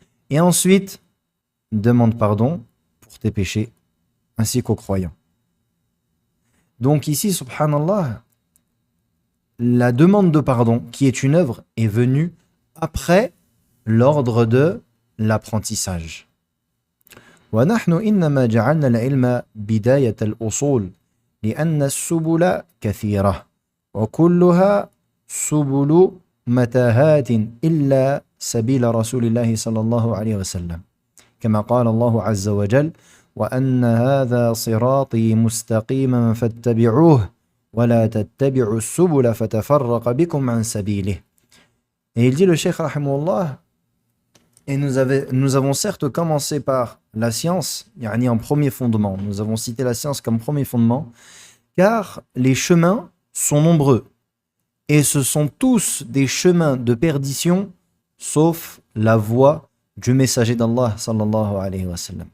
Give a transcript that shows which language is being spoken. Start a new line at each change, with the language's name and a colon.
French: Et ensuite, demande pardon pour tes péchés, ainsi qu'aux croyants. Donc ici, subhanallah, la demande de pardon, qui est une œuvre, est venue après l'ordre de l'apprentissage.
Arabic: ونحن إنما جعلنا العلم بداية الأصول لأن السبل كثيرة وكلها سبل متاهات إلا سبيل رسول الله صلى الله عليه وسلم كما قال الله عز وجل وأن هذا صراطي مستقيما فاتبعوه ولا تتبعوا السبل فتفرق بكم عن سبيله.
French: Et il dit le Cheikh rahimahullah, et nous avons certes commencé par la science, yani en premier fondement. Nous avons cité la science comme premier fondement, car les chemins sont nombreux. Et ce sont tous des chemins de perdition, sauf la voie du messager d'Allah sallallahu alayhi wa sallam.